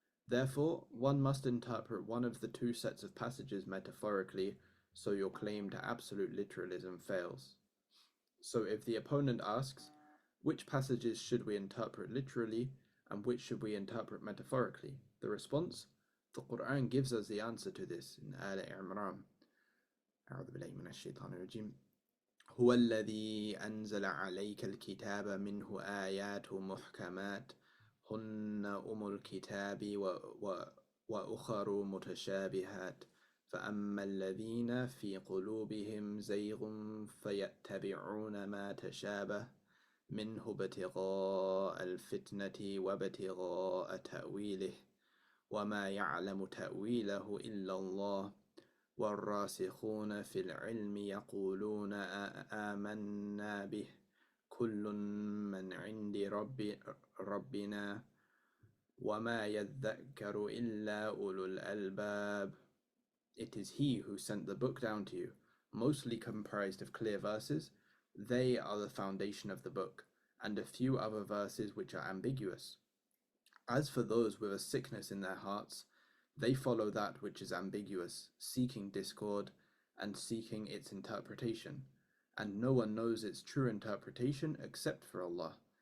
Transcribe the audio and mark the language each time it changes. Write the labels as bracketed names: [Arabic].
[English] Therefore, one must interpret one of the 2 sets of passages metaphorically, so your claim to absolute literalism fails. So if the opponent asks, which passages should we interpret literally and which should we interpret metaphorically? The response, the Quran gives us the answer to this in Al-Imran. [Arabic] أعوذ بالله من الشيطان الرجيم هو الذي أنزل عليك الكتاب منه آيات محكمات هن الكتاب وأخر متشابهات فأما الذين في قلوبهم زيغ فيتبعون ما تشابه منه ابتغاء الفتنة وابتغاء تأويله وما يعلم تأويله إلا الله والراسخون في العلم يقولون آمنا به كل من عند ربنا وما يذكر إلا أولو الألباب. [English] It is He who sent the book down to you, mostly comprised of clear verses. They are the foundation of the book, and a few other verses which are ambiguous. As for those with a sickness in their hearts, they follow that which is ambiguous, seeking discord and seeking its interpretation, and no one knows its true interpretation except for Allah.